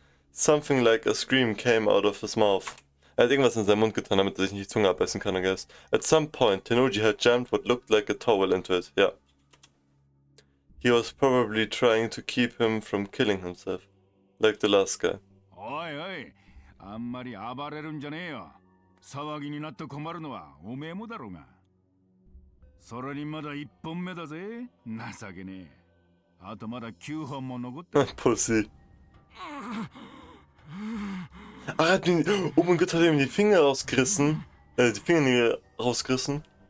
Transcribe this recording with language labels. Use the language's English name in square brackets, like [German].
[English] Something like a scream came out of his mouth. [German] Er hat irgendwas in seinen Mund getan, damit er sich nicht die Zunge abbeißen kann, [English] I guess. At some point, Tenoji had jammed what looked like a towel into it. Ja. He was probably trying to keep him from killing himself, like the last guy. [Japanese] おいおい、あんまり暴れるんじゃねえよ。騒ぎになって困るのはおめえもだろうが。それにまだ1本目だぜ。情けねえ。あとまだ9本も残ってる。 [English] Pussy. [German] Ach, oh mein Gott, hat er ihm die Finger rausgerissen? Die Fingernägel rausgerissen?